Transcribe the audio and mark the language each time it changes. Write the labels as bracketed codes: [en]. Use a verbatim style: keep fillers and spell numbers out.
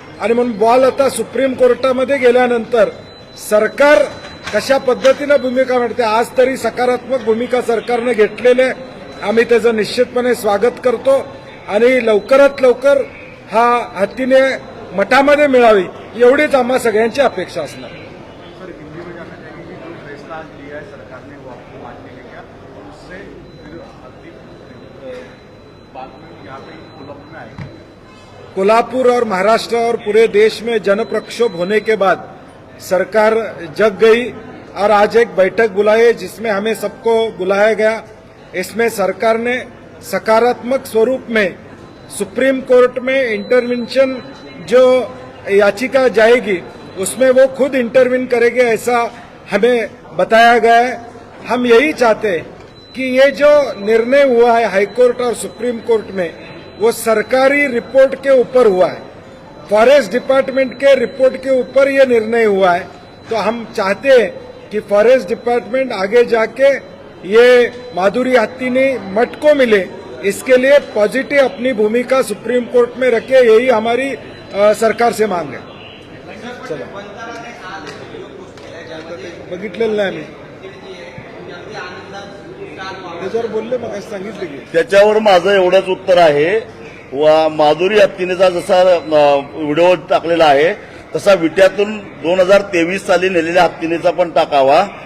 [mr] आणि म्हणून बॉल आता सुप्रीम कोर्टामध्ये गेल्यानंतर सरकार कशा पद्धतीनं भूमिका मांडते. आज तरी सकारात्मक भूमिका सरकारनं घेतलेली आहे, आम्ही त्याचं निश्चितपणे स्वागत करतो आणि लवकरात लवकर हा हत्तीने मठामध्ये मिळावी एवढीच आम्हा सगळ्यांची अपेक्षा असणार. [hi] सर, हिंदी में जाना चाहिए कि जो फैसला आज लिया है सरकार ने वो आपको मान्य है क्या, और उससे फिर अगली अ, बाद में यहाँ पे कोल्हापुर में आएगा? कोल्हापुर और महाराष्ट्र और पूरे देश में जन प्रक्षोभ होने के बाद सरकार जग गई और आज एक बैठक बुलाए जिसमें हमें सबको बुलाया गया. इसमें सरकार ने सकारात्मक स्वरूप में सुप्रीम कोर्ट में इंटरवेंशन जो याचिका जाएगी उसमें वो खुद इंटरवीन करेंगे ऐसा हमें बताया गया है. हम यही चाहते हैं कि ये जो निर्णय हुआ है हाईकोर्ट और सुप्रीम कोर्ट में वो सरकारी रिपोर्ट के ऊपर हुआ है, फॉरेस्ट डिपार्टमेंट के रिपोर्ट के ऊपर ये निर्णय हुआ है. तो हम चाहते हैं कि फॉरेस्ट डिपार्टमेंट आगे जाके ये माधुरी हत्तीनी मठ को मिले, इसके लिए पॉजिटिव अपनी भूमिका सुप्रीम कोर्ट में रखे, यही हमारी अ, सरकार से मांग है. [mr] चला, बघितलेलं नाही आम्ही त्याच्यावर बोलले, मग सांगितले की त्याच्यावर माझं एवढंच उत्तर आहे. वा- माधुरी हत्तीनेचा जसा अं, व्हिडिओ टाकलेला आहे तसा विट्यातून दोन हजार तेवीस साली नेलेल्या हत्तीनेचा पण टाकावा.